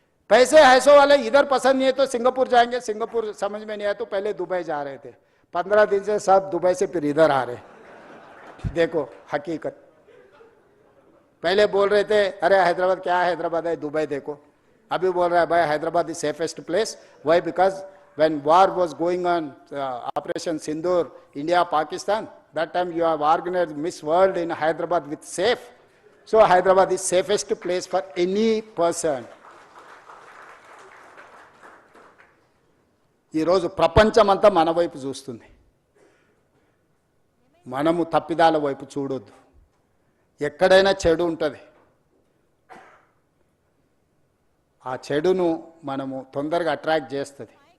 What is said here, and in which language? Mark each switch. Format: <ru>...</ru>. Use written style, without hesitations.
<hi>पैसे ऐसो वाले इधर पसंद नहीं है तो सिंगापुर जाएंगे, सिंगापुर समझ में नहीं आया तो पहले दुबई जा रहे थे, 15 दिन से सब दुबई से फिर इधर आ रहे। देखो हकीकत, पहले बोल रहे थे अरे हैदराबाद क्या है, हैदराबाद है, दुबई देखो। अभी बोल रहा है भाई Hyderabad</hi> <en>Is safest place. Why? Because when war was going on, Operation Sindoor, India, Pakistan, that time you have organized Miss World in Hyderabad with safe. So Hyderabad is safest place for any person.</en> <te>ఈ రోజు ప్రపంచమంతా మన వైపు చూస్తుంది, మనము తప్పిదాల వైపు చూడొద్దు. ఎక్కడైనా చెడు ఉంటుంది, ఆ చెడును మనము తొందరగా అట్రాక్ట్ చేస్తుంది.</te>